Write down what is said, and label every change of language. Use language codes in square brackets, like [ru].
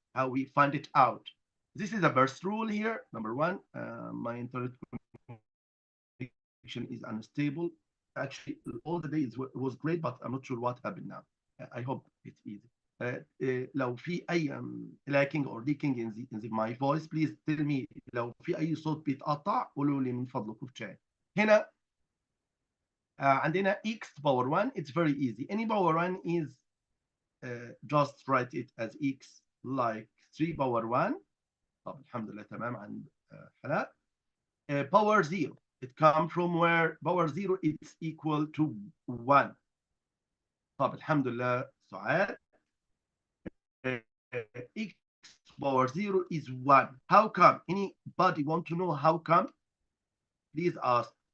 [en] How we find it out. This is the first rule here. Number one, my internet connection is unstable. Actually, all the days was great, but I'm not sure what happened now. I hope it's easy. [ar] لو في أي [en] lacking or leaking in my voice, please tell me. [ar] لو في أي صوت بيتقطع قولوا لي من فضلكم في chat. هنا عندنا [en] x power 1. It's very easy. Any power 1 is just write it as x, like 3 power 1. [ar] طب الحمد لله تمام عند حلاء. [en] Power 0. It comes from where power 0 is equal to 1. [ar] طب الحمد لله [en] سعاد. X power 0 is 1. How come? Anybody want to know how come? Please ask.